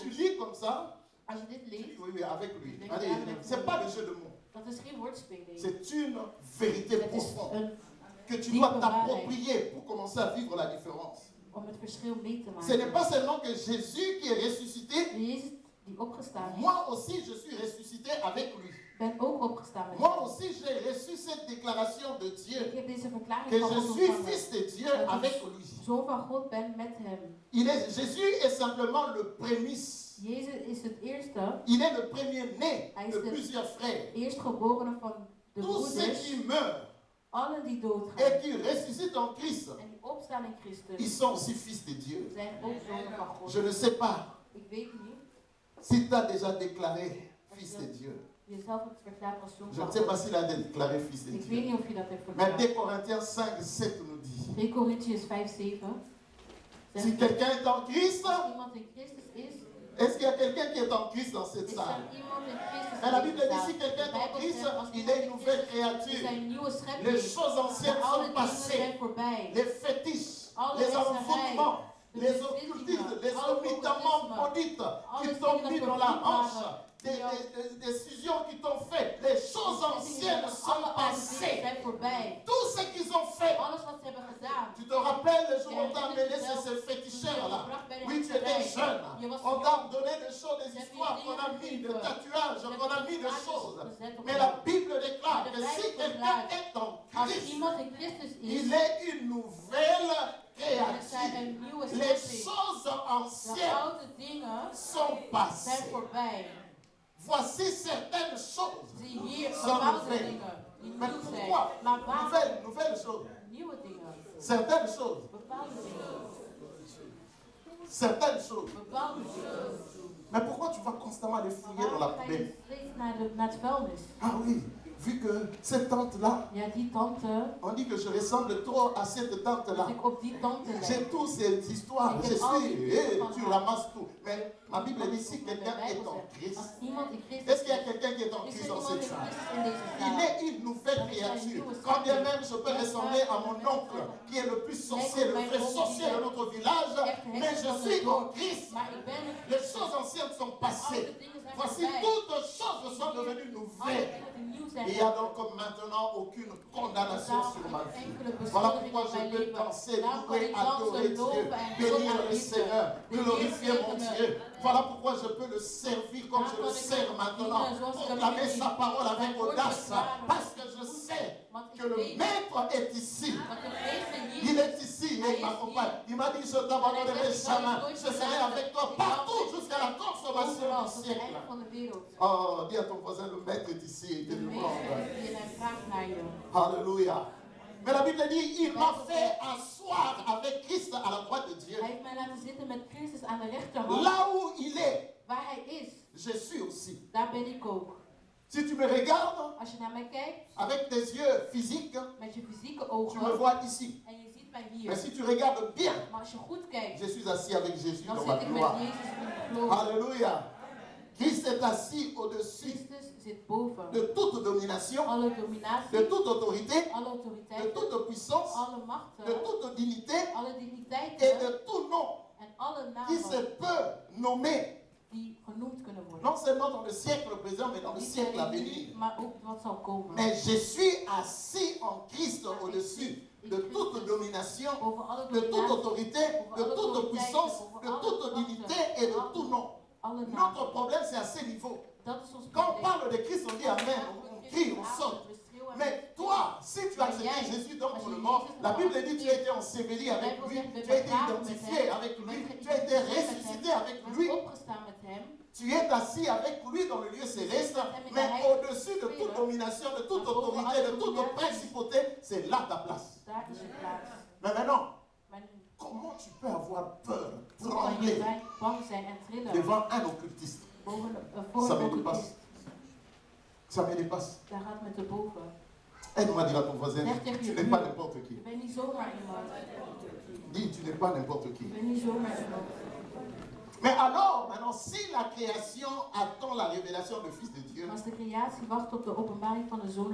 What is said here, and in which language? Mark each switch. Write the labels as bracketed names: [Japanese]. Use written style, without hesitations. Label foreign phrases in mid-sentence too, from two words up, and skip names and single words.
[Dutch] Christus. [French] lis comme ça, [Dutch] Als je dit [French] tu [Dutch] leest, [French] dis oui, oui, avec lui. Allez, c'est pas le jeu de mots. [Dutch] dat is geen woordspeling. [French] C'est une vérité [Dutch] Het is [French] profonde [Dutch] een, [French] que tu dois t'approprier pour commencer à vivre la différence. [Dutch] om het verschil mee te [French] Ce n'est [Dutch] maken. [French] pas seulement que Jésus qui est ressuscité, [Dutch] Jezus die opgestaan is, [French] moi aussi je suis ressuscité avec lui. [Dutch] ben ook opgestaan met [French] Moi [Dutch] hem. [French] aussi j'ai reçu cette déclaration de [Dutch] Ik [French] Dieu [Dutch] heb deze verklaring [French] que [Dutch] van [French] je [Dutch] God [French] suis [Dutch] ontvangen. [French] fils de Dieu avec lui. [Dutch] Zoon van God ben met hem. [French] Jésus est simplement le prémisse. [Dutch] Jezus is het eerste, [French] Il est le premier-né [Dutch] Hij is de de- [French] plusieurs frères. [Dutch] eerstgeborene van de [French] Tous ceux [Dutch] broeders. [French] qui meurent [Dutch] Allen die [French] et [Dutch] doodgaan [French] qui ressuscitent en Christ, [Dutch] en die opstaan in [French] ils [Dutch] Christus, [French] sont aussi fils de Dieu. [Dutch] zijn ook zonen van God. [French] Je ne sais pas [Dutch] Ik weet niet, [French] si tu as déjà déclaré fils de Dieu. [Dutch] jezelf hebt verklaard als zoon [French] Je ne [Dutch] van [French] sais pas [Dutch] God. [French] s'il a déclaré fils de [Dutch] Ik weet [French] Dieu. [Dutch] niet of je dat hebt [French] Mais [Dutch] verklaard. [French] 2 Corinthiens 5, 7 nous dit, [Dutch] 2 Korintiërs 5:7. [French] si quelqu'un est en Christ, [Dutch] Als iemand in Christus is, [French] est-ce qu'il y a quelqu'un qui est en Christ dans cette [Dutch] is [French] salle? [Dutch] er iemand in Christus. [French] Mais la [Dutch] in [French] Bible [Dutch] deze [French] dit, [Dutch] zaal. [French] si quelqu'un [Dutch] De [French] est en [Dutch] Bijbel [French] Christ, [Dutch] zegt, als [French] il [Dutch] iemand [French] est une [Dutch] in [French] nouvelle [Dutch] Christus is, [French] créature. [Dutch] is hij een nieuwe [French] Les [Dutch] schepping. [French] choses anciennes [Dutch] De [French] sont [Dutch] oude dingen [French] passées. [Dutch] zijn voorbij. [French] Les fétiches, [Dutch] Alle [French] les [Dutch] hekserij, [French] envoûtements, [Dutch] de [French] les [Dutch] bezittingen, [French] occultismes, les [Dutch] alle [French] omitaments [Dutch] occultisme, [French] maudites qui [Dutch] alles [French] t'ont [Dutch] dingen [French] mis [Dutch] dat [French] dans la [Dutch] vervloekt [French] hanche, [Dutch] waren, [French] des [Dutch] die jou- [French] décisions qui t'ont fait. Les choses anciennes sont [Dutch] Alle oude dingen [French] passées. [Dutch] zijn voorbij. [French] Tout ce qu'ils ont fait. [Dutch] Alles wat ze hebben gedaan. [French] Tu te rappelles le jour où [Dutch] Ja, [French] on t'a [Dutch] ik [French] amené [Dutch] weet het [French] chez [Dutch] wel. [French] ces féticheurs-là? [Dutch] Toen je gebracht bij de [French] Oui, tu [Dutch] hekserij. [French] étais jeune. [Dutch] Je was [French] On t'a [Dutch] jong. [French] donné des choses, des [Dutch] Je heb [French] histoires [Dutch] je [French] qu'on a [Dutch] dingen [French] mis, des [Dutch] gegeven. [French] tatouages, [Dutch] Je heb [French] qu'on a mis des [Dutch] tatouages [French] choses. [Dutch] gezet op [French] Mais [Dutch] jou. [French] la Bible déclare [Dutch] Maar de [French] que si [Dutch] Bijbel [French] quelqu'un [Dutch] verklaart, [French] est en [Dutch] Als [French] Christ, [Dutch] iemand in Christus is, [French] il est une nouvelle [Dutch] dan is hij [French] créature. [Dutch] een nieuwe [French] Les [Dutch] schepping. [French] choses [Dutch] De [French] anciennes [Dutch] oude dingen [French] sont [Dutch] zijn [French] passées. [Dutch] voorbij. [French] Voici certaines choses [Dutch] Zie hier [French] sont [Dutch] bepaalde [French] nouvelles. [Dutch] dingen die [French] Mais [Dutch] nieuw zijn. [French] pourquoi? [Dutch] Maar waarom [French] Nouvelles choses. [Dutch] nieuwe dingen? [French] Certaines choses. [Dutch] Bepaalde dingen. [French] Certaines choses. [Dutch] Bepaalde dingen. [French] Mais pourquoi tu vas constamment les [Dutch] Maar [French] fouiller dans la [Dutch] waarom ga [French] poubelle? [Dutch] je steeds naar het vuilnis? [French] Ah oui, vu que cette tante-là, [Dutch] Ja, die tante, [French] on dit que je ressemble trop à cette [Dutch] dat [French] tante-là. [Dutch] ik op die tante lijk. [French] J'ai toutes ces histoires, [Dutch] Ik [French] je [Dutch] heb al die [French] suis, [Dutch] dingen van [French] tu [Dutch] haar. [French] ramasses tout. Mais ma Bible dit si [Dutch] Maar de [French] quelqu'un est [Dutch] Bijbel [French] en [Dutch] zegt, [French] Christ, [Dutch] als iemand in Christus [French] est-ce qu'il y a quelqu'un qui est en [Dutch] is [French] Christ [Dutch] er [French] dans [Dutch] iemand [French] cette [Dutch] in [French] salle? [Dutch] Christus in deze [French] Il [Dutch] zaal? [French] est une nouvelle créature. Quand bien même je peux ressembler à mon oncle, qui est le plus sorcier, le vrai sorcier de notre village, mais je suis en Christ. [Dutch] Maar ik ben [French] Les choses anciennes sont passées. Voici toutes choses sont devenues [Dutch] alle [French] nouvelles. [Dutch] dingen die nieuw zijn. [French] Il n'y a donc maintenant aucune condamnation sur ma vie. Voilà pourquoi je peux danser, louer, adorer Dieu, bénir le Seigneur, glorifier mon Dieu. Voilà pourquoi je peux le servir comme je le sers maintenant. Proclamer sa parole avec audace. Parce que je sais que le Maître est ici. [Dutch] Want de Geest [French] Il [Dutch] hier [French] est ici et il m'accompagne. Il m'a dit, je t'abandonnerai jamais. Je serai avec toi partout jusqu'à la consommation [Dutch] overal, [French] du [Dutch] tot het [French] siècle. [Dutch] einde van de wereld. [French] Oh, dis à ton voisin, le Maître est ici et te [Dutch] De [French] demande. [Dutch] meester is hier en hij vraagt naar je. [French] Alléluia. Mais la Bible dit, il m'a fait asseoir avec Christ à la droite de Dieu. [Dutch] Hij heeft mij laten zitten met Christus aan de rechterhand. [French] Là où il est, [Dutch] Waar hij is, [French] je suis aussi. [Dutch] daar ben ik ook. [French] Si tu me regardes [Dutch] Als je naar mij kijkt, [French] avec tes yeux physiques, [Dutch] met je fysieke [French] tu [Dutch] ogen, [French] me vois ici. [Dutch] en je ziet mij [French] Mais [Dutch] hier. [French] si tu regardes bien, [Dutch] Maar als je goed kijkt, [French] je suis assis avec Jésus [Dutch] dan [French] dans [Dutch] zit [French] ma [Dutch] ik met [French] gloire. [Dutch] Jezus in de glorie. [French] Alléluia. Christ est assis au-dessus [Dutch] Christus zit boven. [French] de toute domination, [Dutch] Alle dominatie, [French] de toute autorité, [Dutch] alle [French] de [Dutch] autoriteit, [French] toute puissance, [Dutch] alle [French] de [Dutch] machten, [French] toute dignité [Dutch] alle [French] et [Dutch] digniteiten [French] de tout nom [Dutch] en alle [French] qui se [Dutch] namen [French] peut nommer, [Dutch] die genoemd kunnen worden. [French] non seulement dans le siècle présent, mais dans le [Dutch] Niet [French] siècle à [Dutch] alleen [French] venir. [Dutch] nu, maar ook wat zal komen. [French] Mais je suis assis en Christ au-dessus de toute domination, [Dutch] Over alle [French] de toute [Dutch] dominatie, [French] autorité, de toute puissance, de toute dignité et de tout nom. [Dutch] alle namen. [French] Notre problème, c'est à ce niveau. [Dutch] Dat is ons [French] Quand on [Dutch] probleem. [French] parle de Christ, on dit Amen, on crie, on saute. Mais toi, si tu as accepté Jésus dans ton mort, la Bible dit que tu as été enseveli avec lui, tu as été identifié avec lui, tu as été ressuscité avec lui, [Dutch] opgestaan met hem. [French] tu es assis avec lui dans le lieu céleste, mais au-dessus de toute domination, de toute autorité, de toute principauté, c'est là ta place. [Dutch] Daar is je plaats. [French] Mais maintenant, [Dutch] Maar nu [French] comment tu peux avoir peur, [Dutch] hoe kan je [French] trembler [Dutch] bang zijn en trillen [French] devant un occultiste? [Dutch] voor [French] Ça [Dutch] een [French] me dépasse. [Dutch] occultist? [French] Ça me dépasse. [Dutch] Daar gaat met de boven. [French] Aide-moi à dire à ton voisin, tu n'es pas n'importe [Dutch] Je [French] qui. [Dutch] bent niet zomaar iemand. [French] Dis, tu n'es pas n'importe [Dutch] Je [French] qui. [Dutch] bent niet zomaar iemand. [French] Mais alors, maintenant, si la création attend la révélation du Fils de Dieu, [Dutch] Maar als de creatie wacht op de openbaring van de Zoon,